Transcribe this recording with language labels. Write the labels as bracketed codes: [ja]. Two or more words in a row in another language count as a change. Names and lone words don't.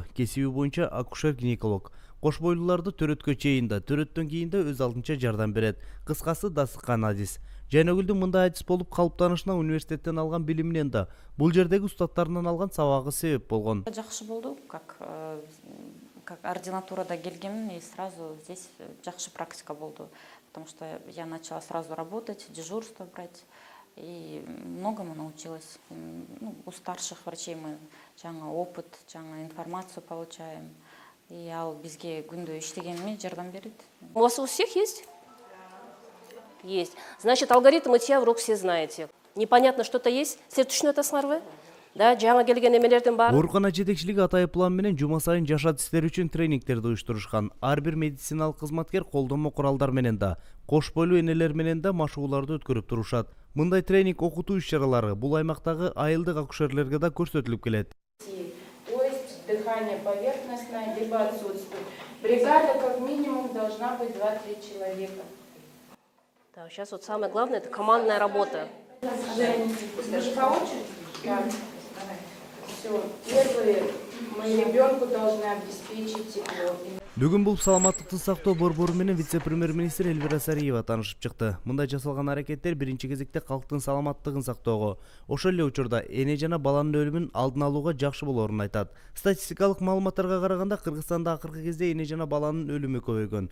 [ky] Кесиби боюнча акушер-гинеколог. Кош бойлууларды төрөткө чейин да, төрөттөн кийин да өз алдынча жардам берет. Кыскасы дасыккан адис. Жайнагүлдүн мындай адис болуп калыптанышына университеттен алган билиминен да, бул жердеги устаттарынан алган сабагы себеп болгон. Жакшы болду, как ординатурада келгем, [ru] и сразу здесь [ky] жакшы практика болду. [ru] Потому что я начала сразу работать, дежурство брать. И многому научилась. У старших врачей мы жаңа опыт, жаңа информацию получаем. [ky] И ал бизге күндө иштегениме жардам берет. [ru] У вас у всех есть? Есть. Значит, алгоритм мытья в рук все знаете. Непонятно что-то есть? [ky] Силер түшүнүп атасыңарбы? Да, жаңа келген эмелердин баары. Оорукана жетекчилиги атайы план менен жума сайын жаш адистер үчүн тренингтерди уюштурушкан. Ар бир медициналык кызматкер колдонмо куралдар менен да, кош бойлуу энелер менен да машыгууларды өткөрүп турушат. Мындай тренинг окутуу иш-чаралары бул аймактагы айылдык акушерлерге да көрсөтүлүп келет. [ru] То есть дыхание поверхностное либо отсутствует. Бригада как минимум должна быть 2-3 человека. Да, сейчас вот самое главное — это командная работа. Вы же по очереди? Да. Все. Первые мы ребенку должны обеспечить тепло. [ky] Бүгүн бул саламаттыкты сактоо борбору менен вице-премьер-министр Эльвира Сариева таанышып чыкты. Мындай жасалган аракеттер биринчи кезекте калктын саламаттыгын сактоого, ошол эле учурда эне жана баланын өлүмүн алдын алууга жакшы болоорун айтат. Статистикалык маалыматтарга караганда Кыргызстанда акыркы кезде эне жана баланын өлүмү көбөйгөн.